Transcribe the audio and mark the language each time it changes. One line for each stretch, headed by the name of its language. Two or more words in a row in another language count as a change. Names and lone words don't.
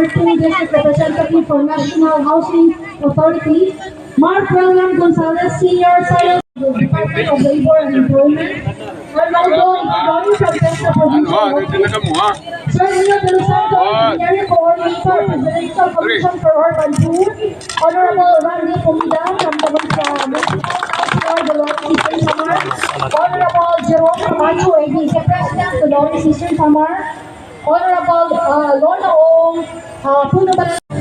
English: 2 District Representative for National Housing Authority, Mark William Gonzalez, Senior Science, Department of Labor and Employment, Arnaldo Igdoni from Central Provincial, Sir Leo De Los Santos, Engineering Coordinator, Presidential Commission for Urban Food, Honorable Randy Pumida from the Municipal Councilor Dolores Eastern Samar, Honorable Jerome Camacho, ABC President, Dolores Eastern Samar, Honorable Lona Ong, Puno Balan.